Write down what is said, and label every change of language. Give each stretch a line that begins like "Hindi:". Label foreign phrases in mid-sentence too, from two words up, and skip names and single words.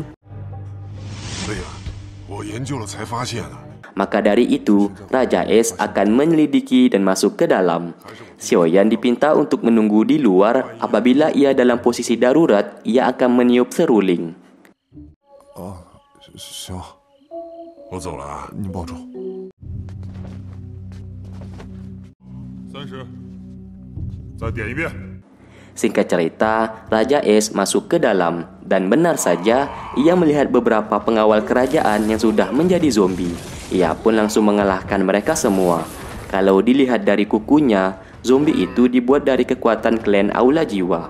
Chinese: 对呀，我研究了才发现的。
Indonesian: Maka dari itu, Raja Es akan menyelidiki dan masuk ke dalam. Xiaoyan dipinta untuk menunggu di luar. Apabila ia dalam posisi darurat, ia akan meniup seruling.
Chinese: 哦，行，我走了啊，你保重。30，再点一遍。
Indonesian: Singkat cerita, Raja Es masuk ke dalam. Dan benar saja, ia melihat beberapa pengawal kerajaan yang sudah menjadi zombie. Ia pun langsung mengalahkan mereka semua. Kalau dilihat dari kukunya, zombie itu dibuat dari kekuatan klan Aula Jiwa.